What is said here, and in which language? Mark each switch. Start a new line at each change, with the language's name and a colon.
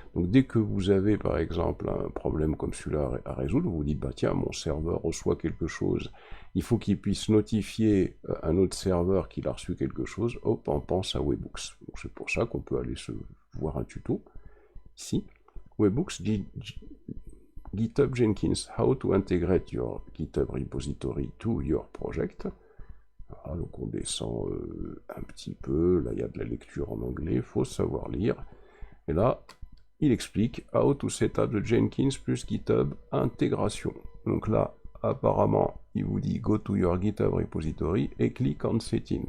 French: Donc dès que vous avez par exemple un problème comme celui-là à résoudre, vous vous dites, bah tiens, mon serveur reçoit quelque chose, il faut qu'il puisse notifier un autre serveur qu'il a reçu quelque chose, hop, on pense à Webhooks. C'est pour ça qu'on peut aller se voir un tuto ici.
English: Webhooks, GitHub Jenkins, how to integrate your GitHub repository to your project.
French: Voilà, donc on descend un petit peu, là il y a de la lecture en anglais, il faut savoir lire. Et là, il explique
English: how to set up the Jenkins plus GitHub intégration.
French: Donc là, apparemment, il vous dit
English: go to your GitHub repository
French: et
English: click on setting.